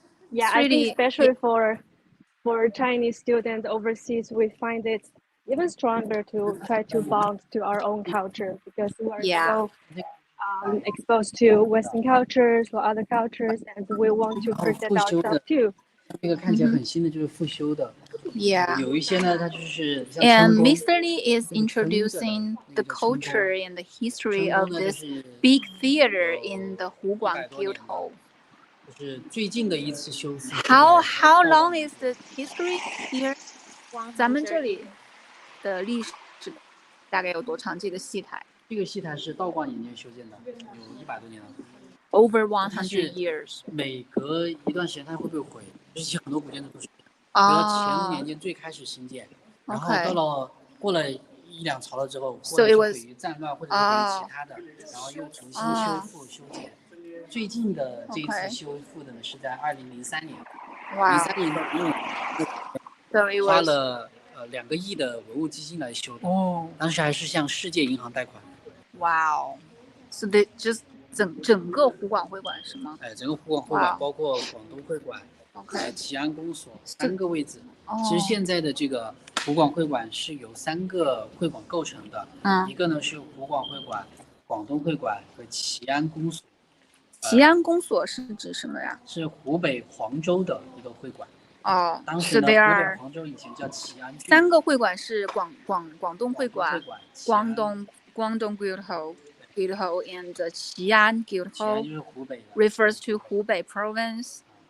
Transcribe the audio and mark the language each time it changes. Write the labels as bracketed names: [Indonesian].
[English] Yeah, I think especially for Chinese students overseas, we find it even stronger to try to bond to our own culture, because we are so exposed to Western cultures or other cultures, and we want to present ourselves too. [Chinese] 这个看起来很新的就是复修的， [English] Yeah. [Chinese] 有一些呢它就是像 [English] And [Chinese] 成功 [English] Mr. Li is introducing the culture and the history of this big theater in the Huguang Guildhall. [Chinese] 就是最近的一次修复。 [English] How long is the history here? [Chinese] 咱们这里的历史大概有多长？这个戏台？这个戏台是道光年间修建的，有100多年了。 [English] Over 100 years. [Chinese] 每隔一段时间它会被毁，就是很多古建筑都是这样。比如乾隆年间最开始兴建，然后到了过了1、2朝了之后，或者是毁于战乱，或者是毁于其他的，然后又重新修复修建。最近的这一次修复的呢是在2003年，03年的花了2个亿的文物基金来修的，当时还是向世界银行贷款。 [English] Wow. So they just [Chinese] 整个湖广会馆是吗？整个湖广会馆包括广东会馆、齐安公所3个位置。其实现在的这个湖广会馆是由3个会馆构成的，一个呢是湖广会馆、广东会馆和齐安公所。齐安公所是指什么呀？是湖北黄州的一个会馆。当时呢，湖北黄州以前叫齐安郡。 3个会馆是广东会馆、广东 [English] Guildhall and Qian Guildhall refers to Hubei province.